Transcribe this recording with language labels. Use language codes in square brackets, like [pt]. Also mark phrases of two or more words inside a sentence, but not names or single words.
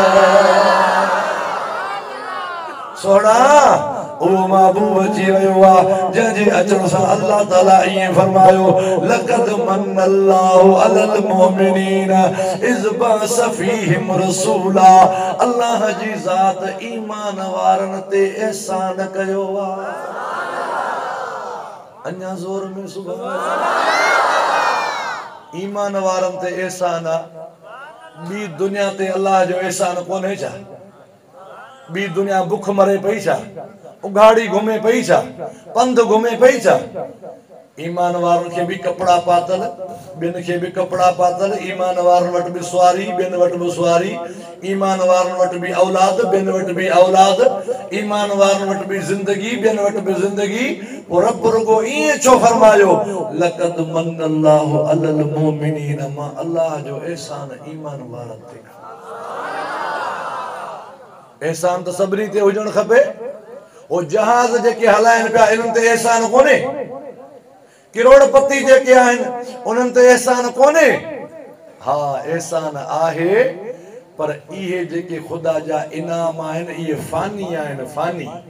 [sd] सोना ओ महबूब अची वयो आ, जंहिंजे अचण सां अल्लाह ताला ईअं फरमायो, [ar] لقد منّ الله على المؤمنين إذ بعث فيهم رسولا. [sd] अल्लाह जी ज़ात ईमान वारन ते एहसान कयो आ। अञा ज़ोर में [ar] سبحان الله. [sd] ईमान वारन ते एहसान आ। बी दुनिया ते अल्लाह जो एहसान कोन्हे छा? बी दुनिया भुख मरे पई छा? उघाड़ी घुमे पई छा? पंध घुमे पई छा? ईमान वारन के भी कपड़ा पातल, बिन के भी कपड़ा पातल, ईमान वारन वट भी सवारी, बिन वट भी सवारी, ईमान वारन वट भी औलाद, बिन वट भी औलाद, ईमान वारन वट भी जिंदगी, बिन वट भी जिंदगी। और रब रुगो ईअं छो फरमायो, [ar] لقد منّ الله على المؤمنين, [sd] मां अल्लाह जो एहसान ईमान वारन ते। एहसान तो सबरी ते हुजण खपे। ओ जहाज जेके हलाइन पिया इन्हनि ते एहसान कोन्हे? करोड़पति जेके आहिनि उन्हनि ते एहसान कोन्हे? हा एहसान आहे, पर इहे जेके खुदा जा इनाम आहिनि इहे फानी आहिनि, फानी।